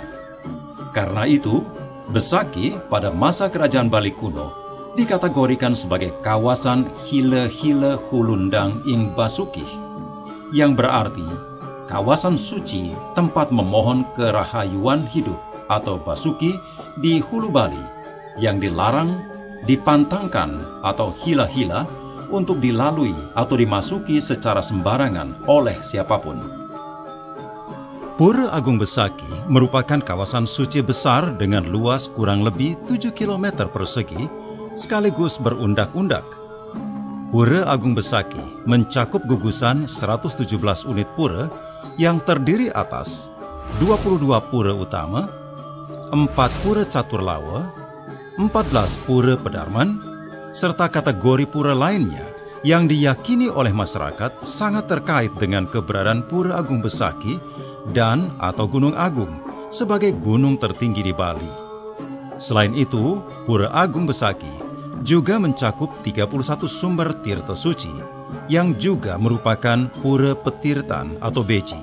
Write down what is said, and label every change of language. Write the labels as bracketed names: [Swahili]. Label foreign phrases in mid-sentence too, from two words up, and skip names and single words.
[Indonesian] Karena itu, Besakih pada masa kerajaan Bali kuno dikategorikan sebagai kawasan Hile-Hile Hulundang ing Basukih, yang berarti kawasan suci tempat memohon kerahayuan hidup atau Basuki di hulu Bali, yang dilarang, dipantangkan atau hila-hila untuk dilalui atau dimasuki secara sembarangan oleh siapapun. Pura Agung Besakih merupakan kawasan suci besar dengan luas kurang lebih 7 km persegi sekaligus berundak-undak. Pura Agung Besakih mencakup gugusan 117 unit pura yang terdiri atas 22 pura utama, 4 pura catur lawa, 14 pura pedarman, serta kategori pura lainnya yang diyakini oleh masyarakat sangat terkait dengan keberadaan Pura Agung Besakih dan atau Gunung Agung sebagai gunung tertinggi di Bali. Selain itu, Pura Agung Besakih juga mencakup 31 sumber tirta suci yang juga merupakan pura petirtan atau beji.